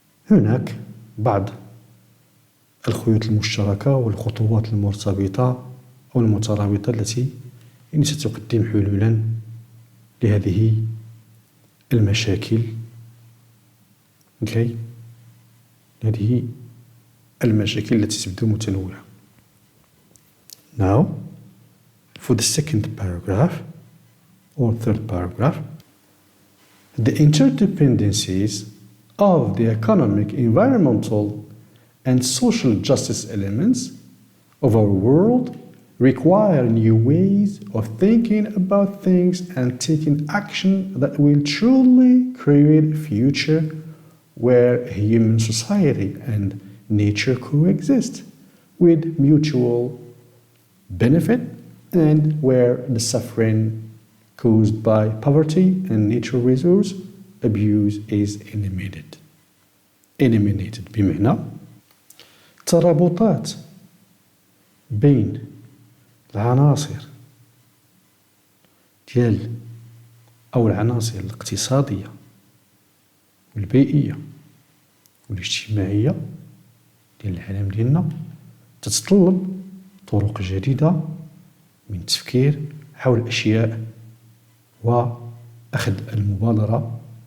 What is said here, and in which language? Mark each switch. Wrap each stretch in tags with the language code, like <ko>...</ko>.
<ar>هناك بعض الخيوط المشتركة والخطوات المرتبطة أو المترابطة التي ستقدم حلولا لهذه المشاكل. هذه المشاكل التي تبدو متنوعة.</ar> <en>Now, for the second paragraph or third paragraph, the interdependencies of the economic, environmental, and social justice elements of our world require new ways of thinking about things and taking action that will truly create a future where human society and nature coexist with mutual benefit, and where the suffering caused by poverty and natural resource abuse is eliminated.</en> <ar>بمعنى ترابطات بين العناصر ديال أو العناصر الاقتصادية والبيئية والاجتماعية ديال العالم ديالنا تتطلب طرق جديدة من التفكير حول الأشياء وأخذ المبادرة</ar>